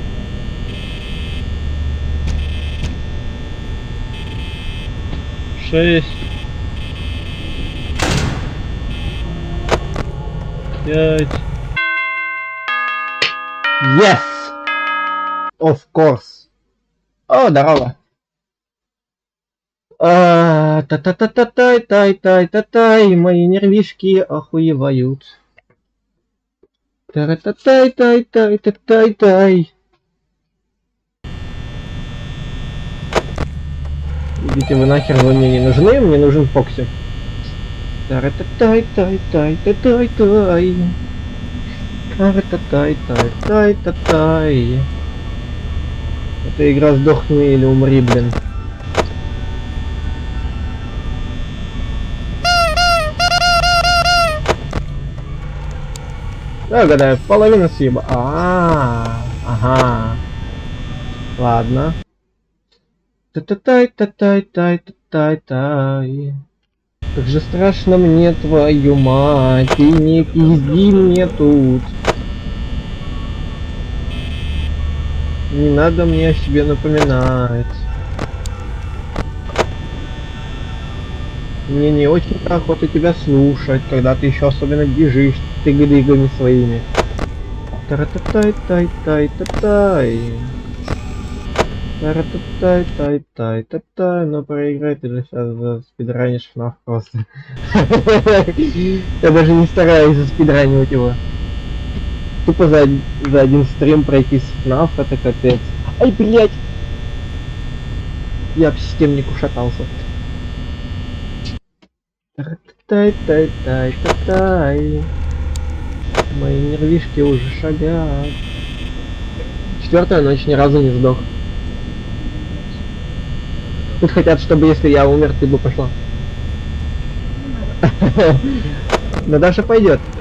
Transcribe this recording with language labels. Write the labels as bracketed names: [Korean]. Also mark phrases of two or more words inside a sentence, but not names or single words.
[Russian] Шесть. 5. [English] Yes! Of course. [Russian] О, здорово. Та-та-та-та-тай-тай-тай-тай-тай, мои нервишки охуевают. Та-та-тай-тай-тай-тай-тай-тай. Идите вы нахер, вы мне не нужны, мне нужен Фокси. Та-та-тай-тай-тай-тай-тай-тай. Та-та-тай-тай-тай-тай-тай. Эта игра сдохни или умри, блин. Да, гадаю, половина съеба. Ага. Ладно. Та-та-тай-та-тай-тай-та-тай-тай. Как же страшно мне, твою мать, и не пизди мне тут. Не надо мне о себе напоминать. Мне не очень охота тебя слушать, когда ты еще особенно бежишь тыгы-дыгами своими. Та-та-тай-тай-тай-тай-тай. Та-та-тай-тай-тай-тай-тай. Но проиграй, ты же сейчас заспидранишь FNAF просто. Я даже не стараюсь заспидранивать его. Тупо за один стрим пройти с FNAF, это капец. Ай, блять! Я об системник ушатался. Тай-тай-тай-тай-тай. Мои нервишки уже шагают. 4-я ночь, ни разу не сдох. Тут хотят, чтобы если я умер, ты бы пошла. Но Даша пойдет.